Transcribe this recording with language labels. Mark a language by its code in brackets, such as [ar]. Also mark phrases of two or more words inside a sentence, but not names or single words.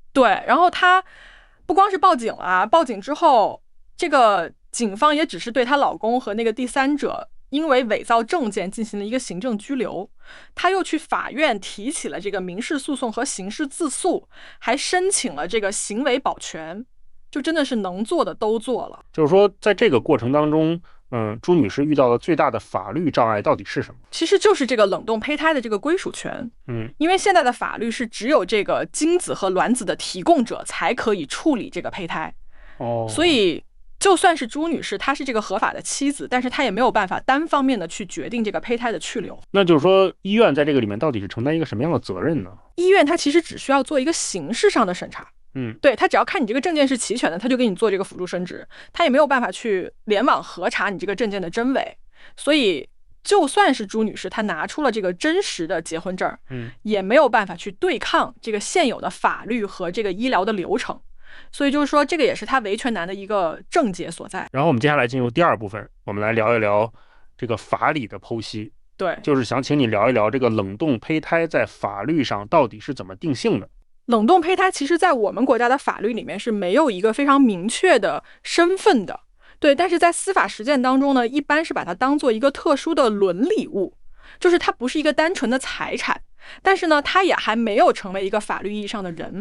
[zh] 對，然後她不光是報警了，報警之後這個警方也只是對她老公和那個第三者因為偽造證件進行了一個行政拘留，她又去法院提起了這個民事訴訟和刑事自訴，還申請了這個行為保全，就真的是能做的都做了。就是說在這個過程當中朱女士遇到的最大的法律障礙到底是什麼？其實就是這個冷凍胚胎的這個歸屬權。因為現在的法律是只有這個精子和卵子的提供者才可以處理這個胚胎。所以就算是朱女士她是這個合法的妻子，但是她也沒有辦法單方面的去決定這個胚胎的去留。那就是說醫院在這個裡面到底是承擔一個什麼樣的責任呢？醫院它其實只需要做一個形式上的審查。對，他只要看你這個證件是齊全的，他就給你做這個輔助生殖，他也沒有辦法去聯網核查你這個證件的真偽。所以就算是朱女士她拿出了這個真實的結婚證，也沒有辦法去對抗這個現有的法律和這個醫療的流程。所以就是說這個也是他維權難的一個症結所在。然後我們接下來進入第二部分，我們來聊一聊這個法理的剖析。對，就是想請你聊一聊這個冷凍胚胎在法律上到底是怎麼定性的。冷凍胚胎其實在我們國家的法律裡面是沒有一個非常明確的身份的。對，但是在司法實踐當中呢，一般是把它當做一個特殊的倫理物，就是它不是一個單純的財產，但是呢它也還沒有成為一個法律意義上的人。